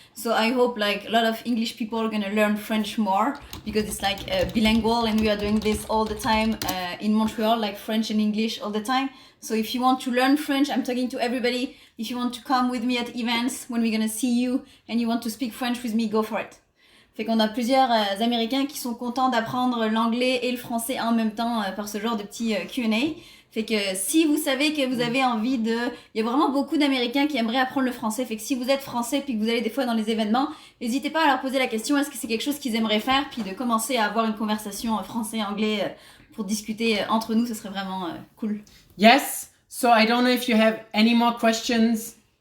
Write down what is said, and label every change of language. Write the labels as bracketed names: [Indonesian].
[English] So I hope like a lot of English people are gonna learn French more because it's like bilingual and we are doing this all the time in Montreal, like French and English all the time. So if you want to learn French, I'm talking to everybody. If you want to come with me at events when we're gonna see you and you want to speak French with me, go for it. [French] Fait qu'on a plusieurs Américains qui sont contents d'apprendre l'anglais et le français en même temps par ce genre de petit Q&A. Fait que si vous savez que vous avez envie de... Il y a vraiment beaucoup d'Américains qui aimeraient apprendre le français. Fait que si vous êtes français puis que vous allez des fois dans les événements, n'hésitez pas à leur poser la question, est-ce que c'est quelque chose qu'ils aimeraient faire? Puis de commencer à avoir une conversation français-anglais pour discuter entre nous, ce serait vraiment cool. [English] Yes, so I don't know if you have any more questions.